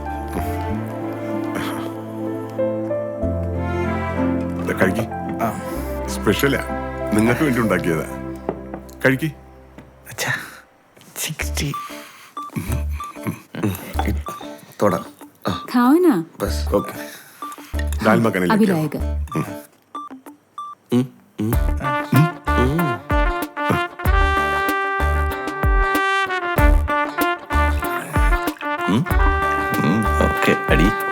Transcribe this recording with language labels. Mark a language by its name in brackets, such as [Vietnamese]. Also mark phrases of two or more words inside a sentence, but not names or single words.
[Malayalam] കഴിക്ക്. സ്പെഷ്യലാ, നിങ്ങൾക്ക് വേണ്ടി ഉണ്ടാക്കിയതാ. കഴിക്ക്. തൊടാം. [Hindi] खाओ ना. बस ओके. दाल मखनी अभी लाएगा. [Malayalam] ഓക്കെ അടി.